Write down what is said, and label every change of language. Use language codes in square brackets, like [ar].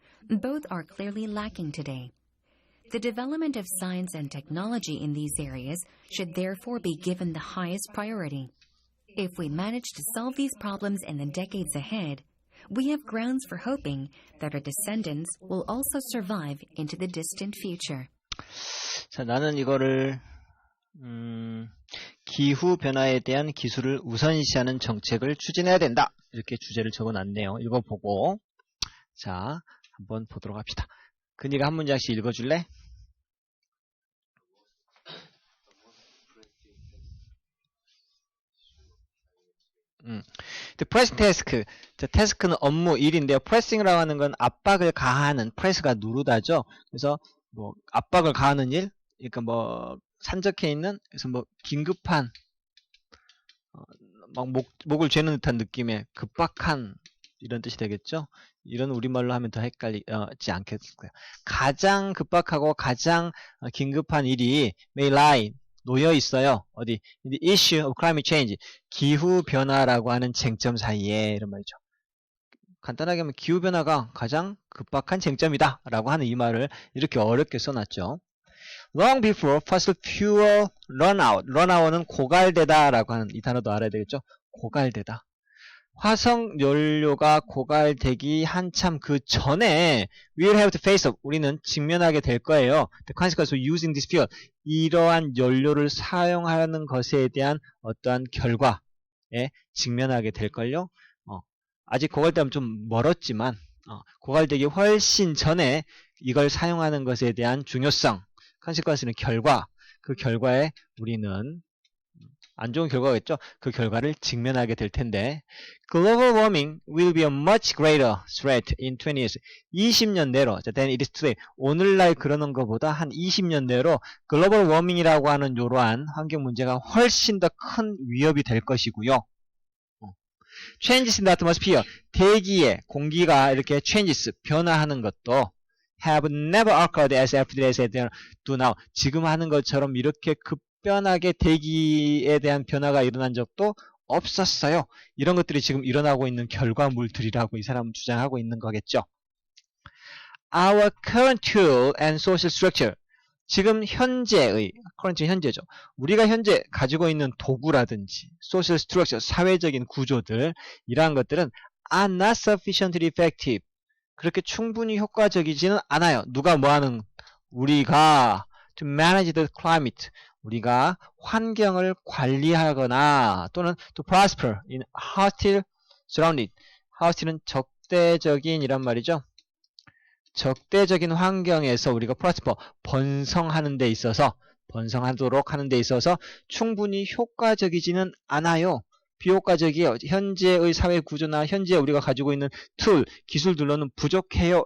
[en] Both are clearly lacking today. The development of science and technology in these areas should therefore be given the highest priority. If we manage to solve these problems in the decades ahead, we have grounds for hoping that our descendants will also survive into the distant future. [ko] 자, 나는 이거를 기후변화에 대한 기술을 우선시하는 정책을 추진해야 된다. 이렇게 주제를 적어놨네요. 읽어보고 자, 한번 보도록 합시다. 근이가 한 문장씩 읽어줄래? [en] The pressing task. [ko] 태스크는 업무, 일인데요. pressing이라고 하는 건 압박을 가하는, press가 누르다죠. 그래서 뭐 압박을 가하는 일, 그러니까 뭐 산적해 있는, 그래서 뭐 긴급한, 막 목을 죄는 듯한 느낌의 급박한 이런 뜻이 되겠죠. 이런 우리말로 하면 더 헷갈리지 않겠고요. 가장 급박하고 가장 긴급한 일이 may lie, 놓여 있어요. 어디? [en] The issue of climate change. [ko] 기후변화라고 하는 쟁점 사이에, 이런 말이죠. 간단하게 하면 기후변화가 가장 급박한 쟁점이다 라고 하는 이 말을 이렇게 어렵게 써놨죠. [en] Long before fossil fuel run out. [ko] run out은 고갈되다 라고 하는 이 단어도 알아야 되겠죠. 고갈되다. 화석 연료가 고갈되기 한참 그 전에 we'll have to face up. 우리는 직면하게 될 거예요. [en] The consequence of using this fuel. [ko] 이러한 연료를 사용하는 것에 대한 어떠한 결과에 직면하게 될걸요. 아직 고갈되면 좀 멀었지만 고갈되기 훨씬 전에 이걸 사용하는 것에 대한 중요성, consequence는 결과, 그 결과에 우리는 안 좋은 결과겠죠. [en] 그 결과를 직면하게 될 텐데 Global warming will be a much greater threat in 20 years. 20년 내로 than it is today. [ko] 오늘날 그러는 것보다 한 20년 내로 글로벌 워밍이라고 하는 이러한 환경 문제가 훨씬 더 큰 위협이 될 것이고요. [en] Changes in the atmosphere. 대기의 공기가 이렇게 changes, 변화하는 것도 have never occurred as rapidly as they do now. [ko] 지금 하는 것처럼 이렇게 급변하게 대기에 대한 변화가 일어난 적도 없었어요. 이런 것들이 지금 일어나고 있는 결과물들이라고 이 사람은 주장하고 있는 거겠죠. [en] Our current tool and social structure. [ko] 지금 현재의, current 현재죠. 우리가 현재 가지고 있는 도구라든지 social structure, 사회적인 구조들, 이러한 것들은 are not sufficiently effective. 그렇게 충분히 효과적이지는 않아요. 누가 뭐하는? 우리가 to manage the climate. [en] 우리가 환경을 관리하거나 또는 to prosper in hostile surrounding. [ko] hostile은 적대적인 이란 말이죠. 적대적인 환경에서 우리가 prosper, 번성하는 데 있어서 번성하도록 하는 데 있어서 충분히 효과적이지는 않아요. 비효과적이에요. 현재의 사회 구조나 현재 우리가 가지고 있는 툴, 기술들로는 부족해요.